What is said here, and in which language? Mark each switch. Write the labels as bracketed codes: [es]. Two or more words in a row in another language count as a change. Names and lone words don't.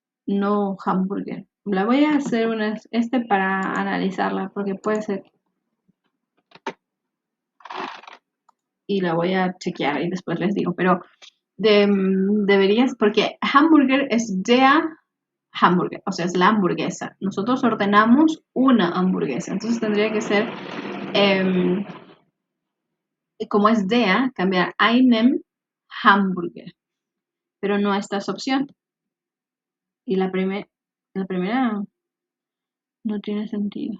[es] no hamburger. La voy a hacer para analizarla, porque puede ser. Y la voy a chequear y después les digo, pero deberías, porque hamburger es [de] der hamburger, [es] o sea, es la hamburguesa. Nosotros ordenamos una hamburguesa, entonces tendría que ser, em, como es der, cambiar [de] einem Hamburger, [es] pero no esta es opción. Y la primera no tiene sentido.